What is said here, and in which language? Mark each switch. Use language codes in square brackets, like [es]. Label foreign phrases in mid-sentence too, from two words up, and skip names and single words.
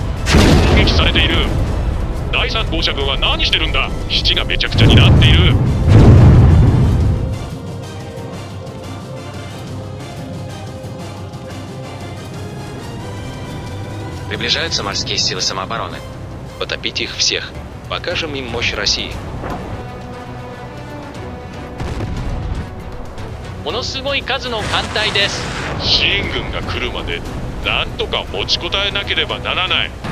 [ja] 攻撃されている。第3号車軍は何してるんだ。基地がめちゃくちゃになっている。 [ru] Приближаются морские силы самообороны. Потопить их всех. Покажем им мощь России. [ja] ものすごい数の艦隊です。支援軍が来るまでなんとか持ちこたえなければならない。